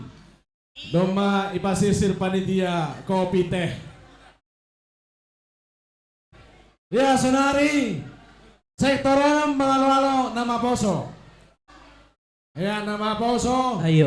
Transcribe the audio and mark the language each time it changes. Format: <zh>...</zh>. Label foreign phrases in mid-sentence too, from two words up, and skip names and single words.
<bbc>Doma ipasisir panitia kopi teh. Ya, sonari.</bbc> <id>Sektor 6 Mangalo-alo nama Poso. Ya, nama Poso. Ayo.</id>